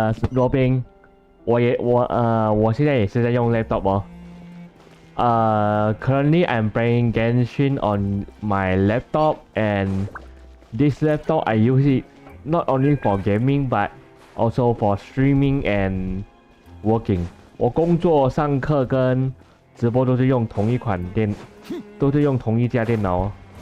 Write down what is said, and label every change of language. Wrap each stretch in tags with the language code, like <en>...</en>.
<zh>罗宾，我现在也是在用 laptop 哦。</zh> <en>Currently I'm playing Genshin on my laptop, and this laptop I use it not only for gaming but also for streaming and working.</en> <zh>我工作、上课跟直播都是用同一家电脑哦。</zh>